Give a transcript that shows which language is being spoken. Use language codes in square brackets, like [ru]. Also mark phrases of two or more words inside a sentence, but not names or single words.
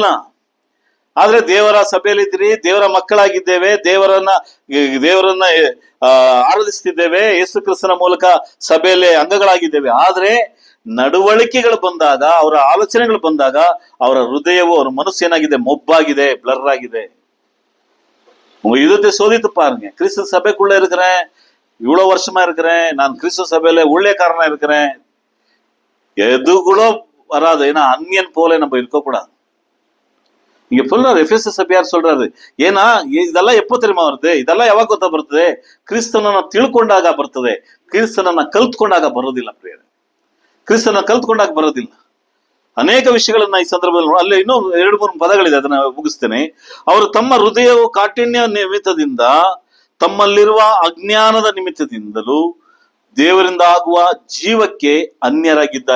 [kn] ಆದ್ರೆ ದೇವರ ಸಭೆಯಲ್ಲಿದ್ದೀರಿ, ದೇವರ ಮಕ್ಕಳಾಗಿದ್ದೇವೆ, ದೇವರನ್ನ ಆರಾಧಿಸ್ತಿದ್ದೇವೆ, ಯೇಸು ಕ್ರಿಸ್ತನ ಮೂಲಕ ಸಭೆಯಲ್ಲಿ ಅಂಗಗಳಾಗಿದ್ದೇವೆ. ಆದ್ರೆ ನಡವಳಿಕೆಗಳು ಬಂದಾಗ, ಅವರ ಆಲೋಚನೆಗಳು ಬಂದಾಗ ಅವರ ಹೃದಯವು, ಅವರ ಮನಸ್ಸು ಏನಾಗಿದೆ? ಮೊಬ್ಬಾಗಿದೆ, ಬ್ಲರ್ ಆಗಿದೆ. [ta] இதுতে சோதித்து பாருங்க. கிறிஸ்து சபைக்குள்ள இருக்கிறேன், இவ்வளவு வருஷமா இருக்கிறேன், நான் கிறிஸ்து சபையில ஊழியக்காரனா இருக்கிறேன், எது கூட வராது. ஏன்னா அந்நியன் போல நம்ம இருக்கக்கூடாது. இங்க சொல்றாரு எபேசு சபையார் சொல்றாரு, ஏன்னா இதெல்லாம் எப்போ தெரியுமா வருது, இதெல்லாம் [kn] ಯಾವಾಗ ಗೊತ್ತಾ ಬರ್ತದೆ, ಕ್ರಿಸ್ತನನ್ನ ತಿಳ್ಕೊಂಡಾಗ ಬರ್ತದೆ, ಕ್ರಿಸ್ತನನ್ನ ಕಲ್ತ್ಕೊಂಡಾಗ ಬರೋದಿಲ್ಲ ಪ್ರಿಯರೇ, ಕ್ರಿಸ್ತನ ಕಲ್ತ್ಕೊಂಡಾಗ ಬರೋದಿಲ್ಲ. ಅನೇಕ ವಿಷಯಗಳನ್ನ ಈ ಸಂದರ್ಭದಲ್ಲಿ ಅಲ್ಲಿ ಇನ್ನೂ 2-3 ಪದಗಳಿದೆ, ಅದನ್ನ ಮುಗಿಸ್ತೇನೆ. ಅವರು ತಮ್ಮ ಹೃದಯವು ಕಾಠಿಣ್ಯ ನಿಮಿತ್ತದಿಂದ, ತಮ್ಮಲ್ಲಿರುವ ಅಜ್ಞಾನದ ನಿಮಿತ್ತದಿಂದಲೂ ದೇವರಿಂದ ಆಗುವ ಜೀವಕ್ಕೆ ಅನ್ಯರಾಗಿದ್ದಾರೆ.